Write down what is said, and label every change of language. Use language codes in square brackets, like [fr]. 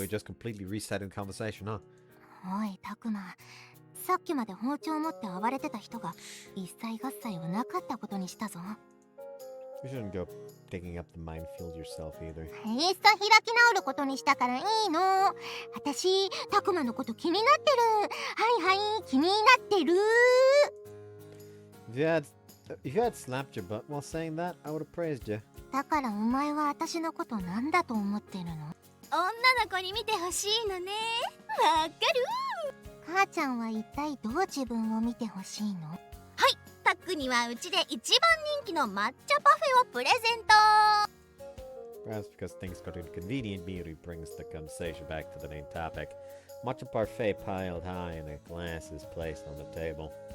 [en] we just completely resetting the conversation, huh? [ja] おいたくま、さっきまで包丁を持って暴れてた人が一切合切はなかったことにしたぞ。 [en] You shouldn't go digging up the minefield yourself either. [ja] いっそ開き直ることにしたからいいの。私タクマのこと気になってる。はいはい、気になってる。 [en] If you had slapped your butt while saying that, I would have praised you. [ja] だからお前は私のことなんだと思ってるの？女の子に見てほしいのね。わかる。母ちゃんは一体どう自分を見てほしいの？はい、タックにはうちで一番人気の抹茶パフェをプレゼント。 [en] Perhaps because things got inconvenient, Miyuri brings the conversation back to the main topic. Matcha parfait piled high and a glass is placed on the table.